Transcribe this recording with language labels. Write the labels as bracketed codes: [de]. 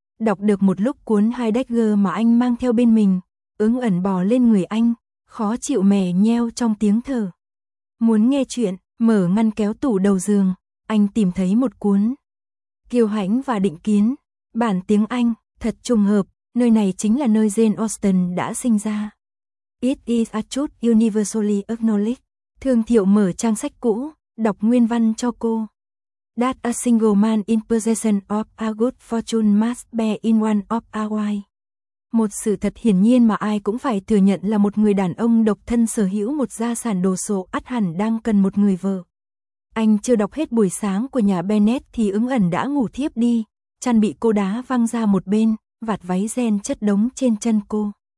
[vi] Đọc được một lúc cuốn Heidegger mà anh mang theo bên mình, Ứng Ẩn bò lên người anh, khó chịu mè nheo trong tiếng thở. Muốn nghe truyện, mở ngăn kéo tủ đầu giường, anh tìm thấy một cuốn. Kiêu Hãnh và Định Kiến, bản tiếng Anh, thật trùng hợp, nơi này chính là nơi Jane Austen đã sinh ra. [en] It is a truth universally acknowledged. [vi] Thương Thiệu mở trang sách cũ. Đọc nguyên văn cho cô. [en] That a single man in possession of a good fortune must bear in one of a wife. [vi] Một sự thật hiển nhiên mà ai cũng phải thừa nhận là một người đàn ông độc thân sở hữu một gia sản đồ sộ ắt hẳn đang cần một người vợ. Anh chưa đọc hết buổi sáng của nhà Bennet thì Ứng Ẩn đã ngủ thiếp đi, chăn bị cô đá văng ra một bên, vạt váy ren chất đống trên chân cô.